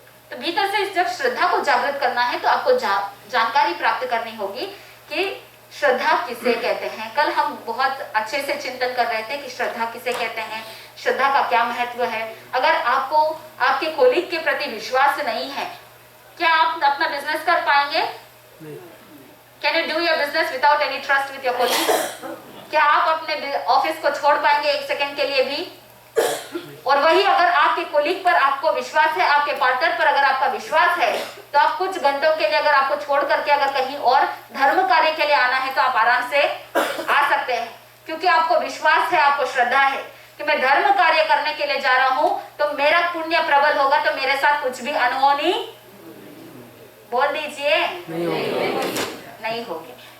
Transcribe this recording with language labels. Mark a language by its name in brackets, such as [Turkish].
[Hindi] तो भीतर से जब श्रद्धा को जागृत करना है तो आपको जानकारी प्राप्त करनी होगी कि श्रद्धा किसे कहते हैं। कल हम बहुत अच्छे से चिंतन कर रहे थे कि श्रद्धा किसे कहते हैं, श्रद्धा का क्या महत्व है। अगर आपको आपके कोलीग के प्रति विश्वास नहीं है, क्या आप अपना बिजनेस कर पाएंगे? [English] Can you do your business without any trust with your colleagues? [Hindi] क्या आप अपने ऑफिस को छोड़ पाएंगे एक सेकंड के लिए भी? और वही अगर आपके कोलीग पर आपको विश्वास है, आपके पार्टनर पर अगर आपका विश्वास है, तो आप कुछ घंटों के लिए अगर आपको छोड़ करके अगर कहीं और धर्म कार्य के लिए आना है तो आप आराम से आ सकते हैं, क्योंकि आपको विश्वास है, आपको श्रद्धा है कि मैं धर्म कार्य करने के लिए जा रहा हूं तो मेरा पुण्य प्रबल होगा, तो मेरे साथ कुछ भी अनहोनी, बोल दीजिए, नहीं होगी।